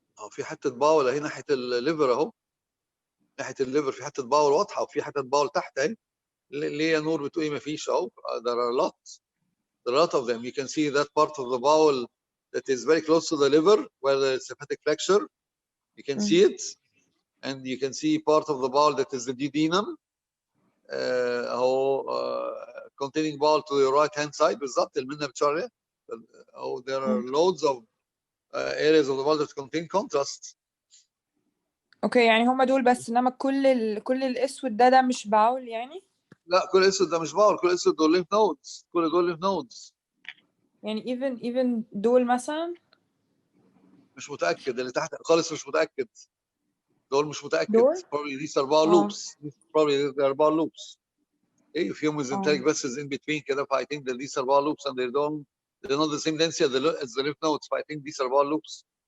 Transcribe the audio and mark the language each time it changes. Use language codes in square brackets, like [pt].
[ar] في حته باول اهي ناحيه الليفر اهو، ناحيه الليفر في حته باول واضحه وفي حته باول تحت اهي. ليه يا نور بتقولي ما فيش اهو؟ [en] there are a lot of them. You can see that part of the bowel that is very close to the liver where it's hepatic flexure. You can see it, and you can see part of the bowel that is the duodenum اهو containing bowel to your right hand side [ar] بالظبط اللي منها بتشرح. [en] Oh, there are loads of areas of the bowel that contain contrast. [ar] اوكي يعني هما دول بس، انما كل الاسود ده مش باول يعني؟ لا كل اسود ده مش باول، كل اسود دول lymph nodes، كل دول lymph nodes. يعني even دول مثلا مش متاكد اللي تحت خالص، مش متاكد دول، مش متاكد. دول [en] probably these are bowel loops. probably they are bowel loops. [ar] ايه في [en] mesenteric vessels in between كده. I think that these are bowel loops and they're not the same density as the lymph nodes. I think these are bowel loops.